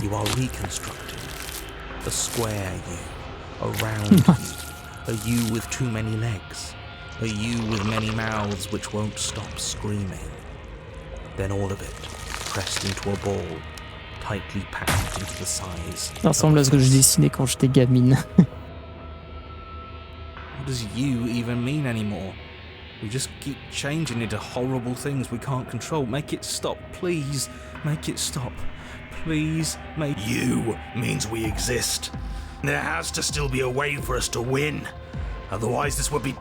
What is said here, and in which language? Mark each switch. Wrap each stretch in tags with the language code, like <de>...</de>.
<en>You are reconstructed. A square you. A round you. A you with too many legs. A you with many mouths which won't stop screaming. Then all of it, pressed into a ball, tightly packed into the size.</en> <fr>Ça ressemble à ce que je dessinais quand j'étais gamine.</fr> <en>What does you even mean anymore? We just keep changing into horrible things we can't control. Make it stop, please. Make it stop. Please make... You means we exist. There has to still be a way for us to win. Otherwise this would be...</en>